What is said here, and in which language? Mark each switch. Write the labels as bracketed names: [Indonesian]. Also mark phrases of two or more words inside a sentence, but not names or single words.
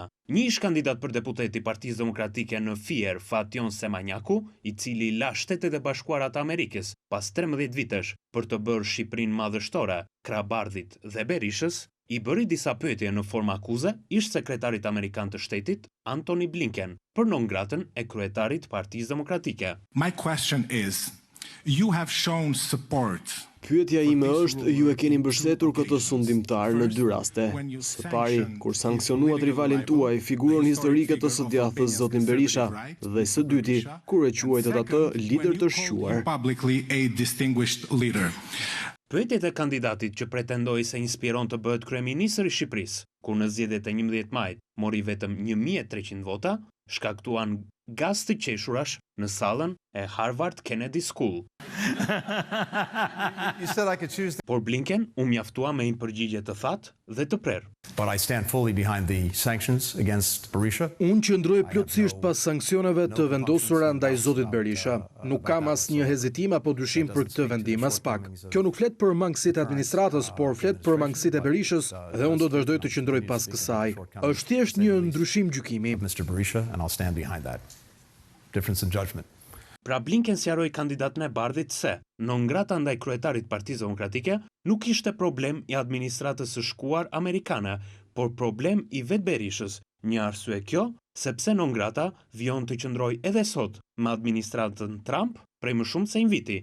[Albanian] Një ish kandidat për deputet i Partisë Demokratike në Fier, Fation Semanjaku, i cili la Shtetet e Bashkuara të Amerikës pas 13 vitesh për të bërë Shqipërinë madhështore, krah Bardhit dhe Berishës, i bëri disa pyetje në formë akuze ish sekretarit amerikan të shtetit, Antony Blinken, për [Latin] non gratën [Albanian] e kryetarit Partisë Demokratike. [English] My question is, you have shown support. [Albanian] Pyetja ime është, ju e keni mbështetur këtë sundimtar në 2 raste. Së pari, kur sankcionuat rivalin tuaj, figurën historike të së djathës zotin Berisha, dhe së dyti, kur e quajtët atë lider të shquar. Pyetjet e kandidatit që pretendoi se inspiron të bëhet kryeministër i Shqipërisë, kur në zgjedhjet e 11 majit mori vetëm 1300 vota, shkaktuan gaz të qeshurash në sallën e Harvard Kennedy School. Por Blinken u mjaftua me një përgjigje të thatë dhe të prerë. [English] But I stand fully behind the sanctions against Berisha. [Albanian] Unë qëndroj plotësisht pas sanksioneve të vendosura ndaj zotit Berisha. Nuk kam asnjë hezitim apo dyshim për këtë vendim as pak. Kjo nuk flet për mangësitë e administratës, por flet për mangësitë e Berishës dhe unë do të vazhdoj të qëndroj pas kësaj. Është thjesht një ndryshim gjykimi. [English] Mr. Berisha, and I'll stand behind that. Difference in judgment. [Albanian] Pra Blinken sqaroi kandidatën e bardhit se, [Latin] non grata [Albanian] ndaj kryetarit Partisë Demokratike, nuk ishte problem i administratës së shkuar amerikane, por problem i vetë Berishës. Një arsye kjo, sepse [Latin] non grata [Albanian] vijon të qëndroj edhe sot me administratën Trump prej më shumë se një viti.